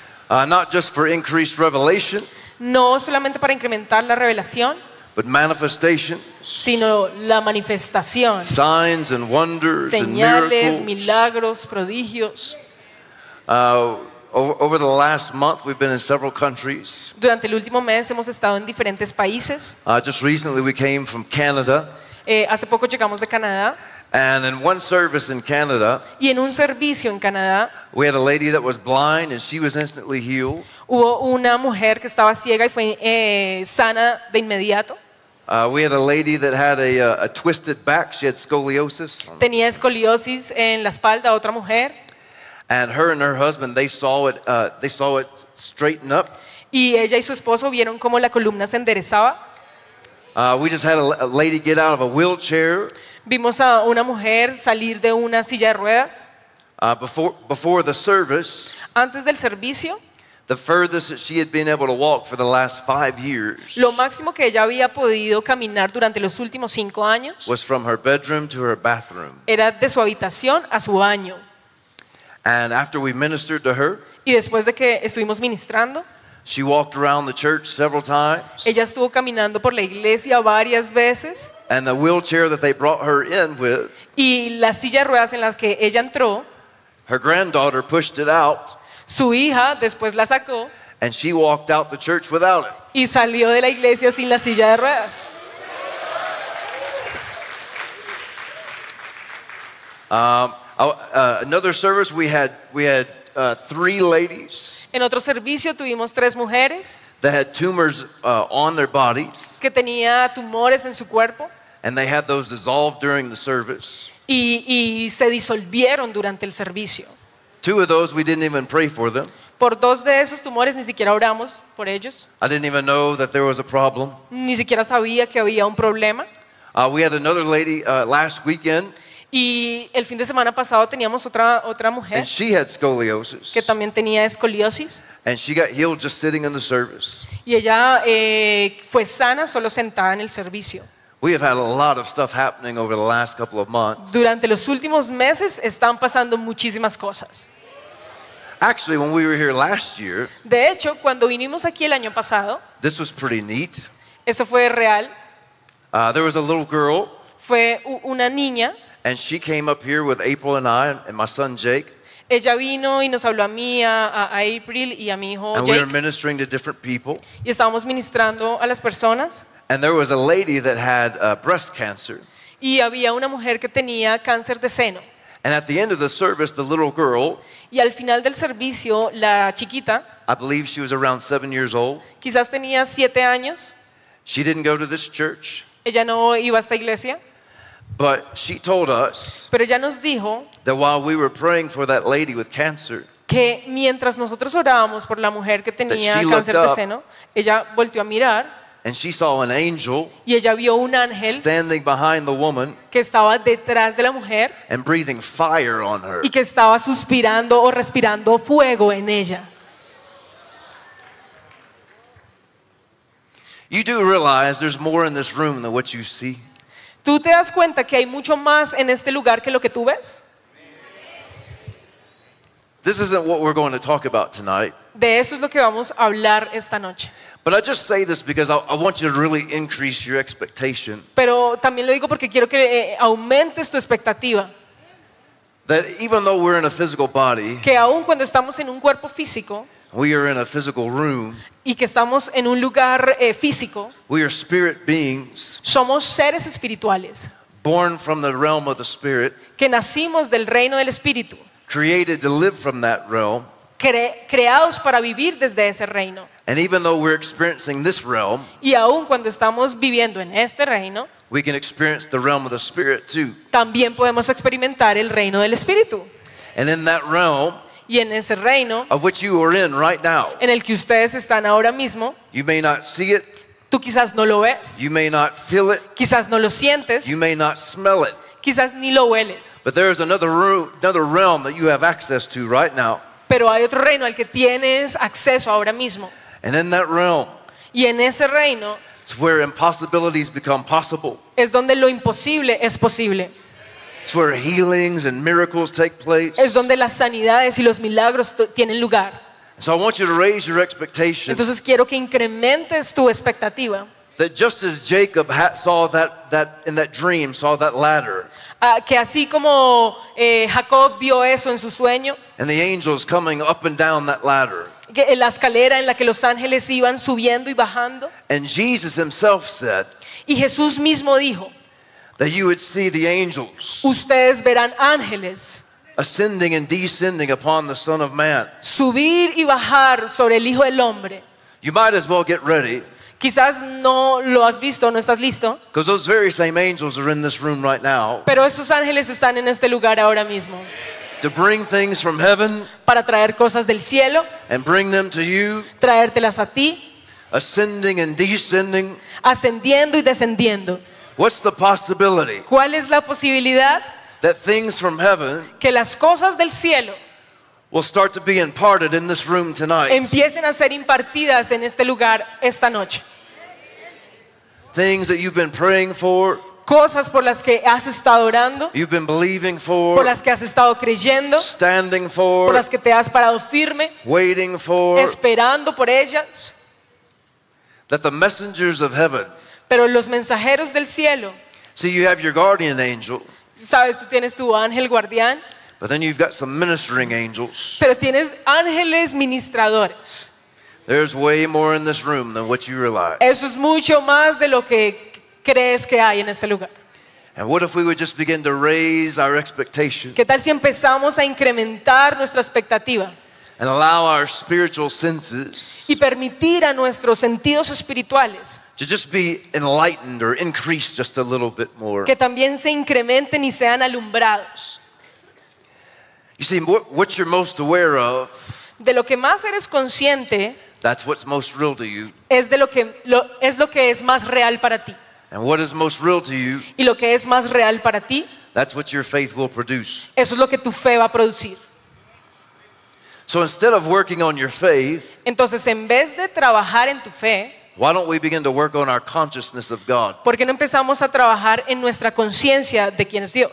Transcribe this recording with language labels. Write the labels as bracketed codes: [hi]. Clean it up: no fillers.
[en] Not just for increased revelation. [es] No solamente para incrementar la revelación. [en] But manifestation, [es] sino la manifestación, [en] signs and wonders, [es] señales, [en] and miracles, [es] milagros, prodigios. [en] Over the last month, we've been in several countries. [es] Durante el último mes hemos estado en diferentes países. [en] Just recently, we came from Canada. [es] Hace poco llegamos de Canadá. [en] And in one service in Canada, [es] y en un servicio en Canadá, [en] we had a lady that was blind and she was instantly healed. [es] Hubo una mujer que estaba ciega y fue sana de inmediato. [en] We had a lady that had a twisted back. She had scoliosis. [es] Tenía escoliosis en la espalda. Otra mujer. [en] And her husband, they saw it straighten up. [es] Y ella y su esposo vieron cómo la columna se enderezaba. [en] We just had a lady get out of a wheelchair. [es] Vimos a una mujer salir de una silla de ruedas. [en] Before the service, [es] antes del servicio, [en] the furthest that she had been able to walk for the last 5 years, [es] lo máximo que ella había podido caminar durante los últimos 5 años, [en] was from her bedroom to her bathroom. [es] Era de su habitación a su baño. [en] And after we ministered to her, [es] y después de que estuvimos ministrando, [en] she walked around the church several times. [es] Ella estuvo caminando por la iglesia varias veces. [en] And the wheelchair that they brought her in with, [es] y la silla de ruedas en las que ella entró, [en] her granddaughter pushed it out. [es] Su hija después la sacó. [en] And she walked out the church without it. [es] Y salió de la iglesia sin la silla de ruedas. [en] Another service we had three ladies. [es] En otro servicio tuvimos tres mujeres. [en] They had tumors on their bodies. [es] Que tenía tumores en su cuerpo. [en] And they had those dissolved during the service. [es] Y se disolvieron durante el servicio. [en] Two of those we didn't even pray for them. [es] Por dos de esos tumores ni siquiera oramos por ellos. [en] I didn't even know that there was a problem. [es] Ni siquiera sabía que había un problema. [en] We had another lady last weekend. [es] Y el fin de semana pasado teníamos otra mujer. [en] And she had scoliosis. [es] Que también tenía escoliosis. [en] And she got healed just sitting in the service. [es] Y ella fue sana solo sentada en el servicio. [en] We have had a lot of stuff happening over the last couple of months. [es] Durante los últimos meses están pasando muchísimas cosas. [en] Actually, when we were here last year, [es] de hecho, cuando vinimos aquí el año pasado, [en] this was pretty neat. [es] Eso fue real. [en] There was a little girl. [es] Fue una niña. [en] And she came up here with April and I and my son Jake. [es] Ella vino y nos habló a mí, a April y a mi hijo [en] and Jake. And we were ministering to different people. [es] Y estábamos ministrando a las personas. [en] And there was a lady that had breast cancer. [es] Y había una mujer que tenía cáncer de seno. [en] And at the end of the service, the little girl. [es] Y al final del servicio, la chiquita. [en] I believe she was around 7 years old. [es] Quizás tenía 7 años. [en] She didn't go to this church. [es] Ella no iba a esta iglesia. [en] But she told us. [es] Pero ella nos dijo. [en] That while we were praying for that lady with cancer. [es] Que mientras nosotros orábamos por la mujer que tenía cáncer de seno, ella volteó a mirar. [en] And she saw an angel. [es] Y ella vio un ángel [en] standing behind the woman. [es] Que estaba detrás de la mujer. [en] And breathing fire on her. [es] Y que estaba suspirando o respirando fuego en ella. [en] You do realize there's more in this room than what you see. [es] ¿Tú te das cuenta que hay mucho más en este lugar que lo que tú ves? [en] This isn't what we're going to talk about tonight. [es] De eso es lo que vamos a hablar esta noche. [en] But I just say this because I want you to really increase your expectation. [es] Pero también lo digo porque quiero que aumentes tu expectativa. [en] That even though we're in a physical body, [es] que aun cuando estamos en un cuerpo físico, [en] we are in a physical room, [es] y que estamos en un lugar físico, [en] we are spirit beings, [es] somos seres espirituales, [en] born from the realm of the spirit, [es] que nacimos del reino del espíritu, [en] created to live from that realm, [es] creados para vivir desde ese reino. [en] And even though we're experiencing this realm, [es] y aun cuando estamos viviendo en este reino, [en] we can experience the realm of the spirit too. [es] También podemos experimentar el reino del espíritu. [en] And in that realm, [es] y en ese reino, [en] of which you are in right now, [es] en el que ustedes están ahora mismo, [en] you may not see it, [es] tú quizás no lo ves, [en] you may not feel it, [es] quizás no lo sientes, [en] you may not smell it, [es] quizás ni lo hueles. [en] But there is another realm that you have access to right now. [es] Pero hay otro reino al que tienes acceso ahora mismo. [en] And in that realm, [es] y en ese reino, [en] it's where impossibilities become possible. [es] Es donde lo imposible es posible. [en] It's where healings and miracles take place. [es] Es donde las sanidades y los milagros tienen lugar. [en] So I want you to raise your expectations. [es] Entonces quiero que incrementes tu expectativa. [en] That just as Jacob had saw that in that dream, saw that ladder. [es] Que así como Jacob vio eso en su sueño. [en] And the angels coming up and down that ladder. [es] Que en la escalera en la que los ángeles iban subiendo y bajando. [en] And Jesus himself said. [es] Y Jesús mismo dijo. [en] That you would see the angels. [es] Ustedes verán ángeles. [en] Ascending and descending upon the Son of Man. [es] Subir y bajar sobre el Hijo del Hombre. [en] You might as well get ready. [es] Quizás no lo has visto, no estás listo. [en] Because those very same angels are in this room right now. [es] Pero esos ángeles están en este lugar ahora mismo. [en] To bring things from heaven. [es] Para traer cosas del cielo. [en] And bring them to you. [es] Traértelas a ti. [en] Ascending and descending. [es] Ascendiendo y descendiendo. [en] What's the possibility? [es] ¿Cuál es la posibilidad? [en] That things from heaven. [es] Que las cosas del cielo. [en] Will start to be imparted in this room tonight. [es] Empiecen a ser impartidas en este lugar esta noche. [en] Things that you've been praying for. [es] Cosas por las que has estado orando. [en] You've been believing for. [es] Por las que has estado creyendo. [en] Standing for. [es] Por las que te has parado firme. [en] Waiting for. [es] Esperando por ellas. [en] That the messengers of heaven. [es] Pero los mensajeros del cielo. [en] So you have your guardian angel. [es] Sabes, tú tienes tu ángel guardián. [en] But then you've got some ministering angels. [es] Pero tienes ángeles ministradores. [en] There's way more in this room than what you realize. [es] Eso es mucho más de lo que crees que hay en este lugar. [en] And what if we would just begin to raise our expectations? [es] ¿Qué tal si empezamos a incrementar nuestra expectativa? [en] And allow our spiritual senses. [es] Y permitir a nuestros sentidos espirituales. [en] To just be enlightened or increased just a little bit more. [es] Que también se incrementen y sean alumbrados. [en] You see, what you're most aware of. [es] De lo que más eres consciente. [en] That's what's most real to you. [es] Es lo que es más real para ti. [en] And what is most real to you. [es] Y lo que es más real para ti. [en] That's what your faith will produce. [es] Eso es lo que tu fe va a producir. [en] So instead of working on your faith. [es] Entonces, en vez de trabajar en tu fe. [en] Why don't we begin to work on our consciousness of God? [es] ¿Por qué no empezamos a trabajar en nuestra conciencia de quién es Dios?